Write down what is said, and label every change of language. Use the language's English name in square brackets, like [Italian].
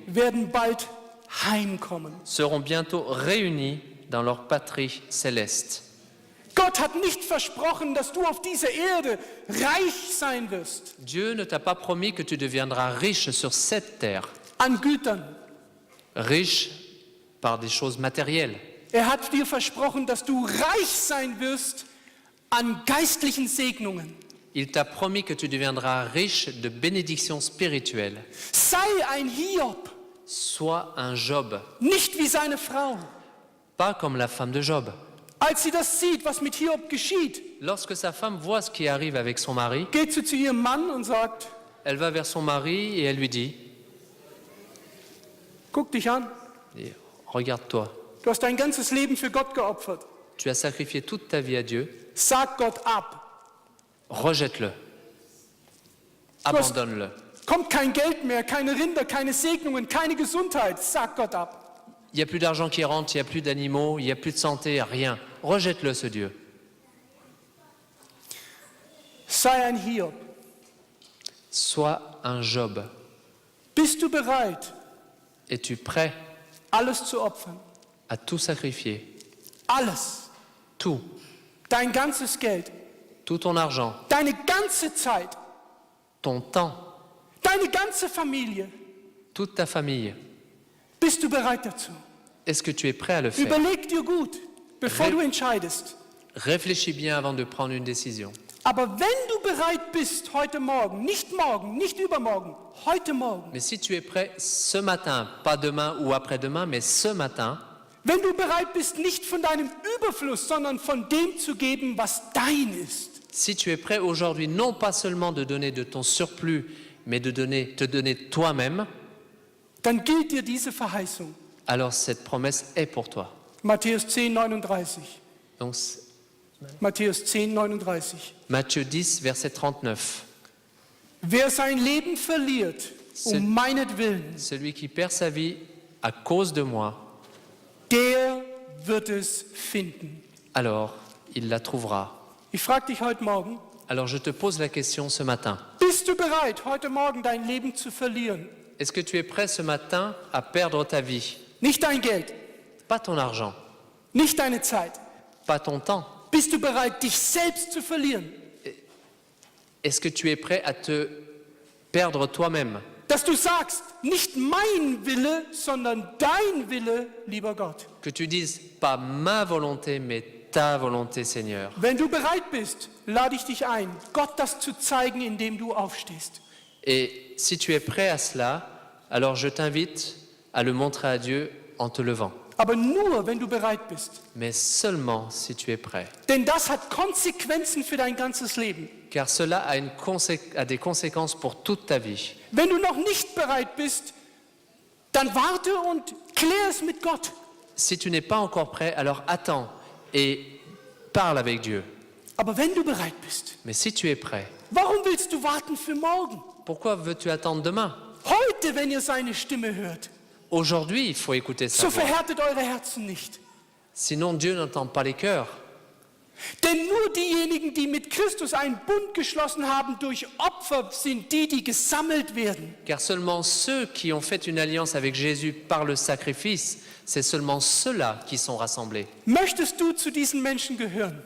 [German] werden bald heimkommen. [French] seront bientôt réunis dans leur patrie céleste. [German] Gott hat nicht versprochen, dass du auf dieser Erde reich sein wirst [French] Dieu ne t'a pas promis que tu deviendras riche sur cette terre, [German] an Gütern. [French] riche par des choses matérielles. [German] Er hat dir versprochen, dass du reich sein wirst an geistlichen Segnungen. [French] Il t'a promis que tu deviendras riche de bénédictions spirituelles. [German] Sei ein Hiob, [French] Sois un Job, [German] nicht wie seine Frau. [French] pas comme la femme de Job. [German] Als sie das sieht, was mit Hiob geschieht, [French] Lorsque sa femme voit ce qui arrive avec son mari, [German] geht sie zu ihrem Mann und sagt, [French] elle va vers son mari et elle lui dit [German] guck dich an, [French] « Regarde-toi, [German] du hast dein ganzes Leben für Gott geopfert. [French] tu as sacrifié toute ta vie à Dieu, [German] Sag Gott ab. [French] rejette-le, abandonne-le. [German] Kommt kein Geld mehr, keine Rinder, keine Segnungen, keine Gesundheit. Sag Gott ab. [French] Il n'y a plus d'argent qui rentre, il n'y a plus d'animaux, il n'y a plus de santé, rien. Rejette-le, ce Dieu. [German] Sei ein Hiob. [French] Sois un Job. [German] Bist du bereit, [French] Es-tu prêt [German] alles zu opfern? [French] à tout sacrifier? [German] Alles. [French] Tout. [German] Dein ganzes Geld, [French] Tout ton argent, [German] deine ganze Zeit, [French] ton temps, [German] deine ganze Familie. [French] toute ta famille. [German] Bist du bereit dazu? [French] Est-ce que tu es prêt à le faire? [German] Überleg dir gut, bevor du entscheidest. [French] Réfléchis bien avant de prendre une décision. [German] Aber wenn du bereit bist heute Morgen, nicht übermorgen, heute Morgen, [French] Mais si tu es prêt ce matin, pas demain ou après-demain, mais ce matin, [German] wenn du bereit bist, nicht von deinem Überfluss, sondern von dem zu geben, was dein ist, [French] si tu es prêt aujourd'hui, non pas seulement de donner de ton surplus, mais de te donner toi-même, [German] dann gilt dir diese Verheißung. [French] alors cette promesse est pour toi. [German] Matthäus 10, 39. [French] Donc, [German] Matthäus 10, 39. [French] Matthieu 10, verset 39. [German] Wer sein Leben verliert, meinetwillen, [French] Celui qui perd sa vie à cause de moi, [German] der wird es finden. [French] alors il la trouvera. [German] Ich frage dich heute Morgen, [French] Alors je te pose la question ce matin. [German] bist du bereit, heute Morgen dein Leben zu verlieren? [French] Est-ce que tu es prêt ce matin à perdre ta vie? [German] Nicht dein Geld, [French] Pas ton argent, [German] nicht deine Zeit. [French] pas ton temps. [German] Bist du bereit, dich selbst zu verlieren? [French] Est-ce que tu es prêt à te perdre toi-même? [German] Dass du sagst, nicht mein Wille, sondern dein Wille, lieber Gott. [French] Que tu dises pas ma volonté, mais ta volonté, Seigneur. [German] Wenn du bereit bist, lade ich dich ein, Gott das zu zeigen, indem du aufstehst. [French] Et si tu es prêt à cela, alors je t'invite à le montrer à Dieu en te levant. [German] Aber nur, wenn du bereit bist. [French] Mais seulement si tu es prêt. [German] Denn das hat Konsequenzen für dein ganzes Leben. [French] Car cela a des conséquences pour toute ta vie. [German] Wenn du noch nicht bereit bist, dann warte und klär es mit Gott. [French] Si tu n'es pas encore prêt, alors attends et parle avec Dieu. [German] Aber wenn du bereit bist, [French] Mais si tu es prêt, [German] Warum willst du warten für morgen? [French] Pourquoi veux-tu attendre demain? [German] Heute, wenn ihr seine Stimme hört. [French] Aujourd'hui, il faut écouter sa [German] So [French] voix. [German] verhärtet eure Herzen nicht. [French] Sinon, Dieu n'entend pas les cœurs. [German] Denn nur diejenigen, die mit Christus einen Bund geschlossen haben durch Opfer, sind die, die gesammelt werden. [French] Car seulement ceux qui ont fait une alliance avec Jésus par le sacrifice, c'est seulement ceux-là qui sont rassemblés. [German] Möchtest du zu diesen Menschen gehören?